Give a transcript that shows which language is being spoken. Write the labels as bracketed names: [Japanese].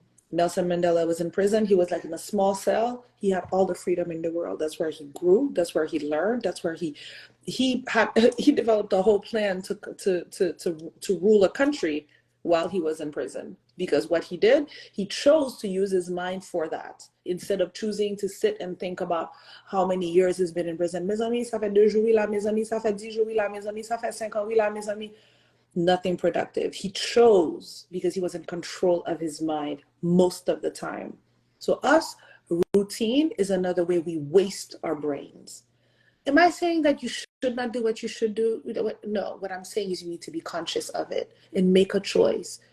[English] Nelson Mandela was in prison. He was like in a small cell. He had all the freedom in the world. That's where he grew. That's where he learned. That's where he developed a whole plan to rule a country while he was in prison. Because what he did, he chose to use his mind for that, instead of choosing to sit and think about how many years he's been in prison. [French] Mes amis, ça fait 2 jours là, mes amis, ça fait 10 jours là, mes amis, ça fait 5 ans là, mes amis. [English] Nothing productive. He chose because he was in control of his mind most of the time. So routine is another way we waste our brains. Am I saying that you should not do what you should do? No, what I'm saying is you need to be conscious of it and make a choice.